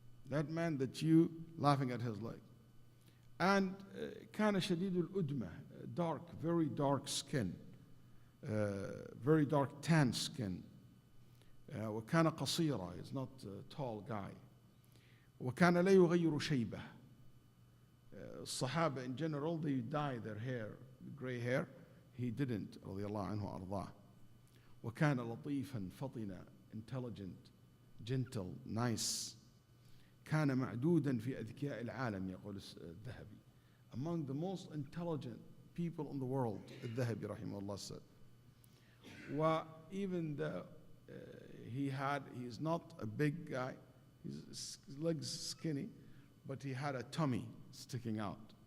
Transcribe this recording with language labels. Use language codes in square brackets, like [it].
[en] That man that you laughing at his legs. And [ar] كان شديد الأدمة, [en] dark, very dark skin, very dark tan skin. [ar] وكان قصيرا, [en] he's not a tall guy. [ar] وكان لا يغير شيبة. [en] الصحابة in general, they dye their hair, gray hair. He didn't, [ar] رضي الله عنه وأرضاه. وكان لطيفا فطنا, [en] intelligent, gentle, nice. [ar] كان معدودا في أذكياء العالم, يقول الذهبي. [en] Among the most intelligent people in the world, الذهبي [ar] رحمه الله [en] said. Even though he's not a big guy, his legs skinny, but he had a tummy sticking out.